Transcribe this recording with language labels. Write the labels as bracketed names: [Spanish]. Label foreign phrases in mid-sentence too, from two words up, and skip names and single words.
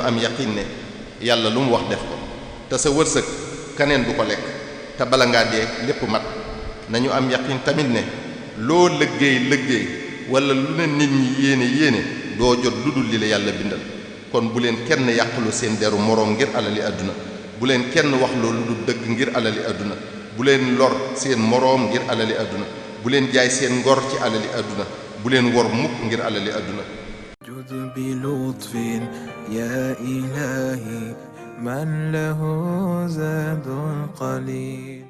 [Wolof] am yaqin ne yàlla lu mu wax def ko te sa wërsëg kaneen du ko lekk te bala ngaa dee lépp mat nañu am yaqin tamit ne loo liggéey wala lu ne nit ñi yéene doo jot lu dul li la yàlla bindal kon bu leen kenn yàqulu seen deru moroom ngir alali àdduna bu leen kenn wax loolu lu dëgg ngir alali àdduna bu leen lor seen moroom ngir alali àdduna bu leen jaay seen ngor ci alali àdduna bu leen wor mukk ngir alali àdduna [Arabic] جد بلطف يا إلهي من له زاد قليل